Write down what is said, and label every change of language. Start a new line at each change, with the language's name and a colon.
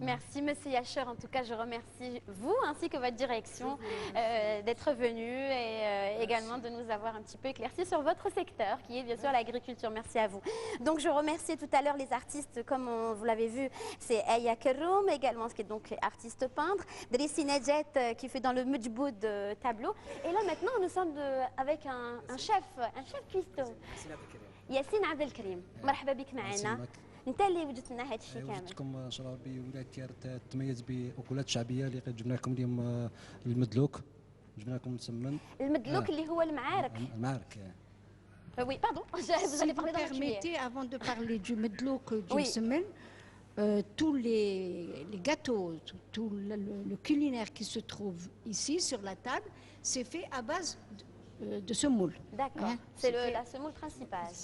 French: Merci Monsieur Yacher, en tout cas je remercie vous ainsi que votre direction d'être venu et également de nous avoir un petit peu éclairci sur votre secteur qui est bien sûr l'agriculture. Merci à vous. Donc je remercie tout à l'heure les artistes comme vous l'avez vu, c'est Aya Keroum également qui est donc artiste peintre, Drissi Nedjet qui fait dans le Mujboud tableau et là maintenant nous sommes avec un chef cuistot.
Arabic: ياسين عبد الكريم مرحبا بك معنا. انت اللي وجدت لنا هذا الشيء كامل. وجدتكم شرابي ولايه تيارت تميز باكلات شعبيه اللي جبنا لكم اليوم المدلوك جبنا لكم مسمن. المدلوك اللي هو المعارك. المعارك.
French: Oui, pardon. Vous allez parler dans permettez, avant de parler du medlouk d'une semaine, tous les gâteaux, tout le culinaire qui se trouve ici sur la table, c'est fait à base de semoule. D'accord. C'est la semoule principale.